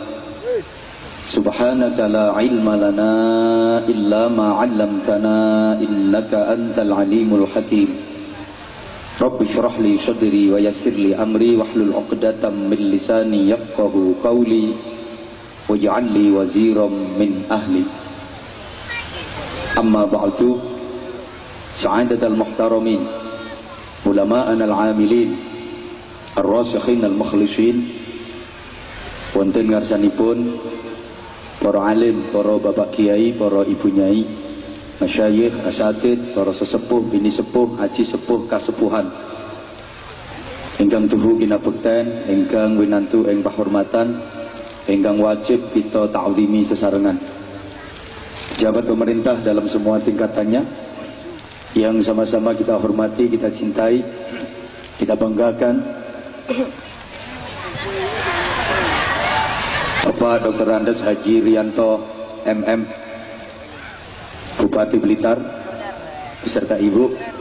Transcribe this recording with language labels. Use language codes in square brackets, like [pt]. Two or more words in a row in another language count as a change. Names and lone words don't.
[ar] سبحانك لا علم لنا إلا ما علمتنا إنك أنت العليم الحكيم. رب اشرح لي صدري ويسر لي أمري واحلل عقدة من لساني يفقهوا قولي واجعل لي وزيرا من أهلي. أما بعد, سعادة المحترمين، علماءنا العاملين، الراسخين المخلصين, [jv] wonten ngarsanipun para alim, para bapak kiai, para ibu nyai, masyayikh, asatid, para sesepuh, bini sepuh, haji sepuh, kasepuhan ingkang tuhu kinabekten, ingkang winantu ing pahormatan, ingkang wajib kita ta'zimi sesarengan. [id] Pejabat pemerintah dalam semua tingkatannya yang sama-sama kita hormati, kita cintai, kita banggakan, Bapak Dr. Andes Haji Rianto MM, Bupati Blitar beserta Ibu.